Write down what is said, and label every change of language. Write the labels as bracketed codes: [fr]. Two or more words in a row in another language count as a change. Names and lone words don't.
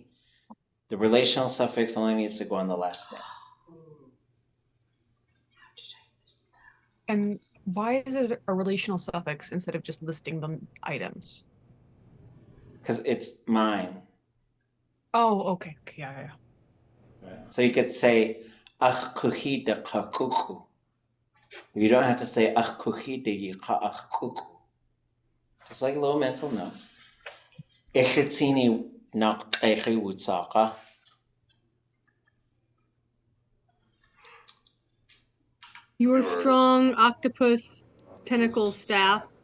[en] The relational suffix only needs to go on the last thing. And why is it a relational suffix instead of just listing the items? Because it's mine. Oh, okay. Yeah. So you could say ʼatudli.átk. You don't have to say ʼatudli.átk. Just like a little mental note. [tli] X'éig. [en] Your Yours. strong octopus tentacle staff.